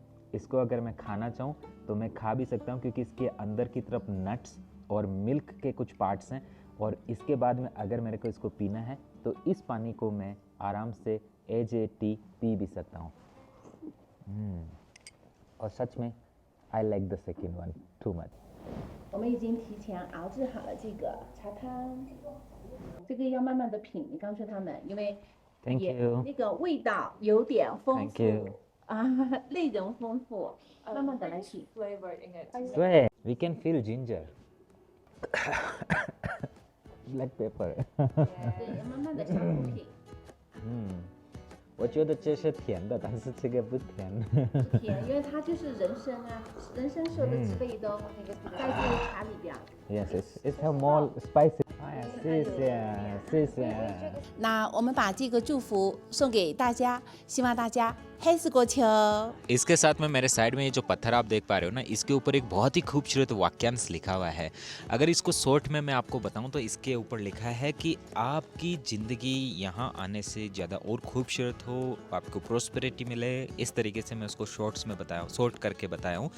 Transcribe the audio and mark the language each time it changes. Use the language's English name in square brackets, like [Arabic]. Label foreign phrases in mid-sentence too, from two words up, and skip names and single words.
[Hindi] इसको अगर मैं खाना चाहूँ तो मैं खा भी सकता हूँ क्योंकि इसके अंदर की तरफ नट्स और मिल्क के कुछ पार्ट्स हैं। और इसके बाद में अगर मेरे को इसको पीना है तो इस पानी को मैं आराम से [English] as a tea [Hindi] पी भी सकता हूँ। और सच में [English] I like the second one too much. [Chinese] 我们已经提前熬制好了这个茶汤，这个要慢慢的品。你告诉他们，因为 [English] Thank [Chinese] 也 [English] you. [Chinese] 那个味道有点丰 [English] Thank [Chinese] 富 [English] you. [Chinese] 啊，内容丰富，慢慢的来品。 [English] flavored in it. Swear, we can feel ginger. Black pepper. [Chinese] 对，慢慢的尝品，我觉得这是甜的，但是这个不甜。不甜，因为它就是人参啊，人参所有的植被都在这个茶里边。 [English] Yes, it's have more spicy. [Chinese] 哎呀，谢谢，谢谢。那我们把这个祝福送给大家，希望大家黑死过秋。 [Hindi] इसके साथ में मेरे साइड में ये जो पत्थर आप देख पा रहे हो ना, इसके ऊपर एक बहुत ही खूबसूरत वाक्यांश लिखा हुआ है। अगर इसको शॉर्ट में मैं आपको बताऊं तो इसके ऊपर लिखा है कि आपकी ज़िंदगी यहाँ आने से ज़्यादा और खूबसूरत हो, आपको प्रोस्पेरिटी मिले। इस तरीके से मैं उसको शॉर्ट्स में बताया, शॉर्ट करके बताया हूँ।